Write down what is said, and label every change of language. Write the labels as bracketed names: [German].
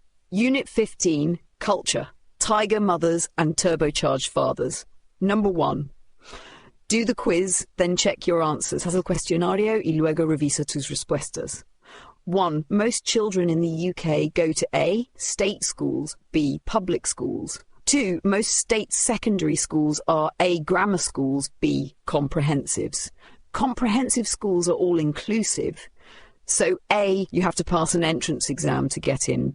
[English] Unit 15, Culture, Tiger Mothers and Turbocharged Fathers. Number 1. Do the quiz, then check your answers. [Spanish] Haz el cuestionario y luego revisa tus respuestas. [English] 1. Most children in the UK go to A. State schools, B. Public schools. 2. Most state secondary schools are A. Grammar schools, B. Comprehensives. Comprehensive schools are all-inclusive. So A, you have to pass an entrance exam to get in.